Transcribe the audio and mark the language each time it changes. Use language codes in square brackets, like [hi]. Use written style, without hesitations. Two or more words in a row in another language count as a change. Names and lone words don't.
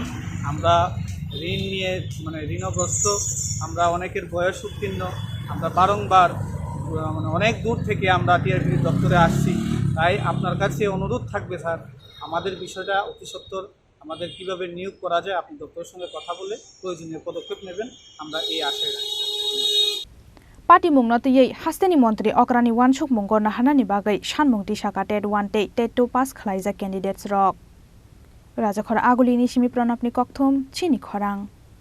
[bn] আমরা ঋণ নিয়ে মানে ঋণগ্রস্ত, আমরা অনেকের বয়স উত্তীর্ণ, আমরা বারংবার মানে অনেক দূর থেকে আমরা টিআরবি দপ্তরে আসছি। তাই আপনার কাছে অনুরোধ থাকবে স্যার, আমাদের বিষয়টা অতি সত্বর আমাদের কীভাবে নিয়োগ করা যায় আপনি দপ্তরের সঙ্গে কথা বলে প্রয়োজনীয় পদক্ষেপ নেবেন, আমরা এই আশায় রাখি। [trp] Party mungnatiyei hasteni Mantri Okrani wansuk mungo nahanani bagai sanmungti saka TET-1 TET-2Pass Khlaijakrok candidates rok. Rajakhora agulini simi pranapni kokthum Chini Khorang.